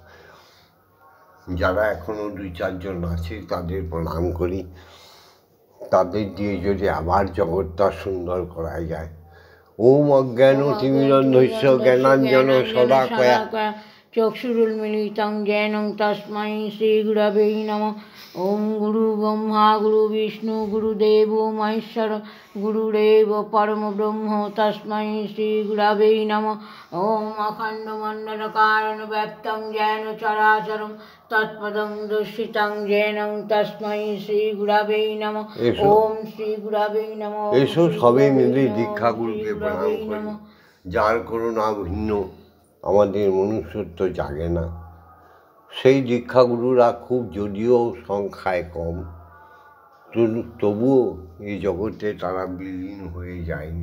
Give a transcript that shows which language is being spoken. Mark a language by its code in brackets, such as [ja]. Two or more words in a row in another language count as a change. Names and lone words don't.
[bn] যারা এখনও ২-৪ জন আছে তাদের প্রণাম করি। তাদের দিয়ে যদি আবার জগৎটা সুন্দর করা যায়। [sa] ओम अज्ञानतिमिरन्धस्य ज्ञानाञ्जन शलाकया চক্ষুরুন্মিলিतं येन तस्मै श्रीगुरवे नमः। ओम गुरु ब्रह्मा गुरु विष्णु गुरुदेवो महेश्वर गुरुरेव परमब्रह्म तस्मै श्रीगुरवे नमः। ओम अखण्डमण्डलकारणव्याप्तं येन चराचरं तत्पदं दर्शितं येन तस्मै श्रीगुरवे नमः। ओम श्रीगुरवे नमः। [bn] এসো সবে মিলে দীক্ষাগুরুকে প্রণাম করি। যার করুণা ভিন্ন আমাদের মনুষ্যত্ব জাগে না। সেই দীক্ষাগুরুরা খুব, যদিও সংখ্যায় কম, তবুও এই জগতে তারা বিলীন হয়ে যায়নি।